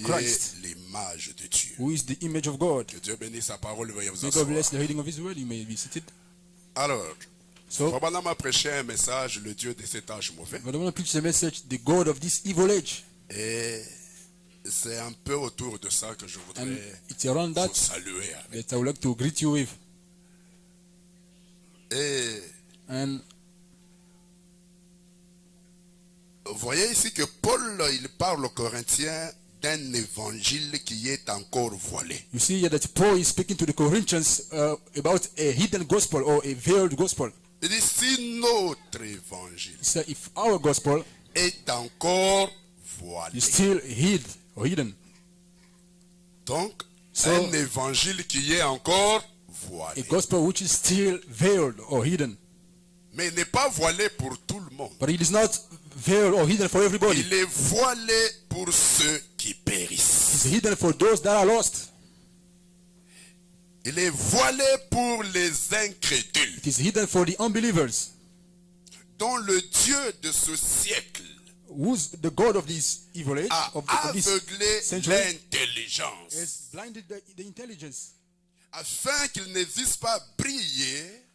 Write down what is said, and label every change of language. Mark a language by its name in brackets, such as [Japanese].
[French] qui est Christ, l'image de Dieu. [English] who is the image of God. [French] Que Dieu bénisse sa parole, veuillez vous [English] May God bless [French] asseoir. [English] the reading of his word. You may be seated. [French] Alors, [English] So, [French] Frère m'a prêché un message, le Dieu de cet âge mauvais. [English] but I want to preach the message, the God of this evil age. [French] Et c'est un peu autour de ça que je [English] And [French] voudrais [English] it's around [French] vous [English] that [French] saluer avec. [English] that I would like to greet you with. [French] Et [English] And [French] vous voyez ici que Paul, il parle aux Corinthiens d'un évangile qui est encore voilé. [English] you see here that Paul is speaking to the Corinthians about a hidden gospel or a veiled gospel. [French] Il dit, si notre évangile [English] So if our gospel [French] est encore voilé, [English] is still hid or hidden, [French] donc [English] So- [French] un évangile qui est encore [English] a [French] voilé, [English] gospel which is still veiled or hidden, [French] mais il n'est pas voilé pour tout le monde. [English] but it is not veiled or hidden for everybody. [French] Il est voilé pour ceux qui [English] It [French] périssent. [English] is hidden for those that are lost. [French] Il est voilé pour les incrédules, [English] It is hidden for the unbelievers, [French] dont le Dieu de ce siècle [English] who's the God of this evil age, [French] a [English] of this [French] aveuglé [English] century, [French] l'intelligence, [English] has blinded the intelligence, [French] afin qu'ils ne visent pas briller